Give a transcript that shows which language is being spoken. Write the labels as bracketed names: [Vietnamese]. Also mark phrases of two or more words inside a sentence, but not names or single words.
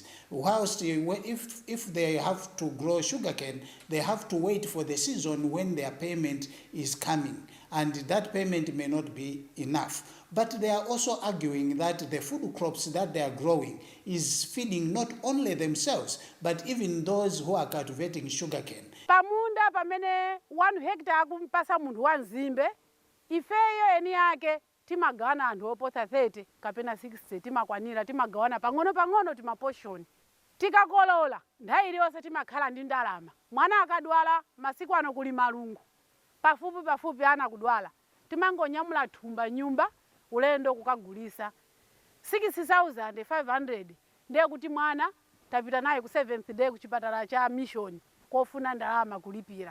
[English] Whilst if they have to grow sugarcane, they have to wait for the season when their payment is coming, and that payment may not be enough. But they are also arguing that the food crops that they are growing is feeding not only themselves, but even those who are cultivating sugarcane. [Nyanja] Pamunda pamene 1 hectare kumpasa munthu wa nzimbe, ifeyo eni yake timagawana anthu oposa 30 kapena 60 timakwanira, timagawana pang'ono timaposhoni. Tikakolola nthawi iliyonse timakhala ndi ndalama. Mwana akadwala masiku ano kuli malungu, pafupi ana kudwala, timangonyamula thumba nyumba ulendo kukagulisa 6,500 ndiye kuti mwana tapita naye ku 7th day ku chipatala cha mission kofuna ndalama kulipira.